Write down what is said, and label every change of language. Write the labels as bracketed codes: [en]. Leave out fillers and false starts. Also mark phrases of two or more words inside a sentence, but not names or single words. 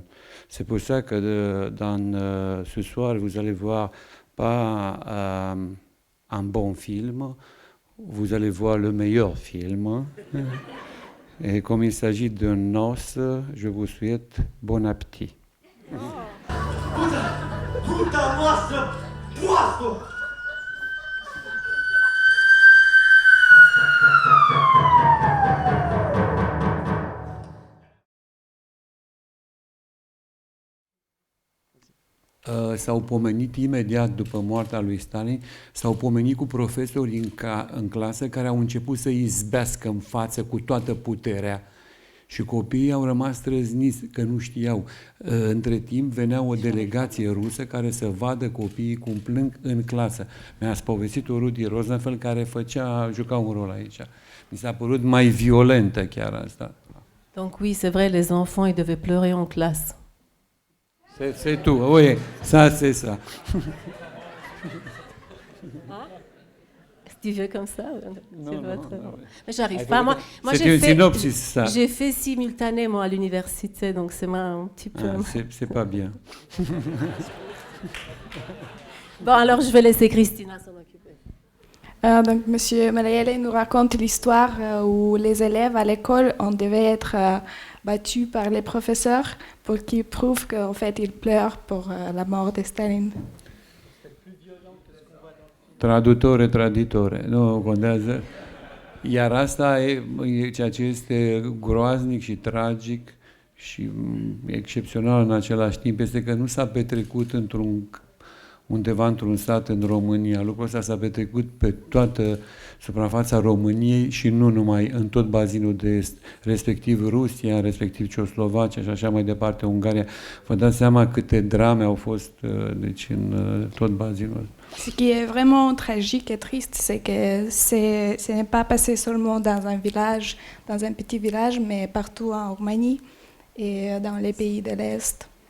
[fr] C'est pour ça que ce soir, vous allez voir pas un bon film, vous allez voir le meilleur film. Et comme il s'agit d'un noce, je vous souhaite bon appétit. [ro] Puta noastră, proastă! S-au pomenit imediat după moartea lui Stalin, s-au pomenit cu profesori în clasă care au început să izbească în față cu toată puterea. Și copiii au rămas trăzniți, că nu știau. Între timp venea o delegație rusă care să vadă copiii cum plâng în clasă. Mi-a povestit-o Rudi Rosenfeld, care juca un rol aici. Mi s-a părut mai violentă chiar asta. [fr] Donc oui, c'est vrai, les enfants, ils devaient pleurer en classe. C'est tout, oui, ça c'est ça. Tu veux comme ça? Non, Mais j'arrive pas. Moi j'ai fait simultané moi à l'université, donc c'est un petit peu. C'est pas bien. Bon, alors je vais laisser Christina s'en occuper. Donc Monsieur Malaele nous raconte l'histoire où les élèves à l'école on devait être battus par les professeurs pour qu'ils prouvent qu'en fait ils pleurent pour la mort de Staline. [it] Traductore, traditore, [ro] nu contează. Iar asta e ceea ce este groaznic și tragic și excepțional în același timp, este că nu s-a petrecut undeva într-un sat în România. Lucrul ăsta s-a petrecut pe toată suprafața României și nu numai în tot bazinul de est, respectiv Rusia, respectiv Ceoslovacia și așa mai departe, Ungaria. Vă dați seama câte drame au fost deci, în tot bazinul. [fr] Ce qui est vraiment tragique et triste, c'est que ce n'est pas passé seulement dans un village, dans un petit village, mais partout en Roumanie et dans les pays de l'Est.